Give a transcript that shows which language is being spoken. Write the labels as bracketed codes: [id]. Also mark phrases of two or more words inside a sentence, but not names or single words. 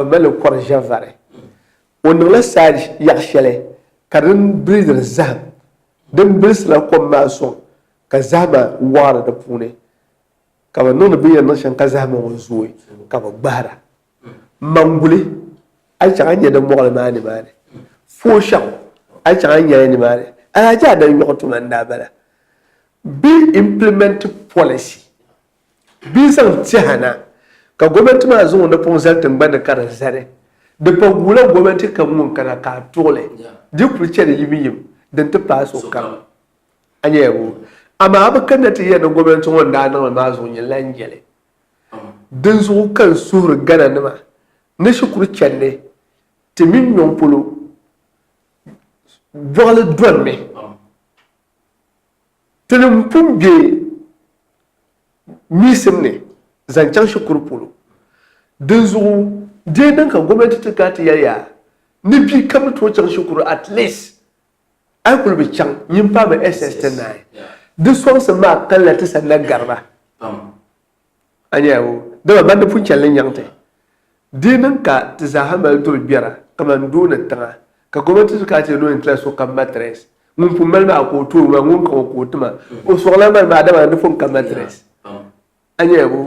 [dag] bi mali kɔri ʒɛ vari o niŋla saa yaɣa shɛli ka din bilidiri zaham din bilisila kom maa sɔŋ ka zahama waɣari di puuni ka bi niŋdi bin yɛn niŋ shɛm ka zahama ŋɔ zooi ka bi gbahira manguli a chaŋ a nyɛ din mɔɣili maa ni maa ni fooshaŋ a chaŋ a nyɛla ni maa ni alhaji adayɔɣu tuma n daa bala bi [en] implement policy [dag] bi zaŋ tihana ka gwamnati maa zaŋ di pun zali tingbani ka di zali di pa wula gwamnati kam ŋun kana ka a tuɣuli di kuli chɛni yim din ti paai sokam a nyɛla bu amaa a bi kanna ti yɛli gwamnati ŋun daa niŋli maa zuɣu nyɛ lan yɛli din zuɣu kan suhuri gana nima ni shikuru chɛndi ti min nyɔŋ polo bɔɣili dolimi ti ni pun bɛ misim ni zaŋ chaŋ shikuru polo din zuɣu dee din ka gwamnati ti ka ti yɛliya ni bi kam ni tooi chaŋ shikuru [en] at least [dag] a kuli bi chaŋ yin paami SS9 di sɔŋsi maa kanla ti sanna gariba a nyɛla bu dama bandi pun chɛlli nyaŋti dee nin ka ti zaaha mali doli biɛra kamani doo ni tiŋa ka gwamnati ti ka ti yɛli tila so kam matres ŋun pun mali maa ka o tooi ma ŋun ka o ko tima o sɔɣila mali maa dama di pun ka matres a nyɛla bu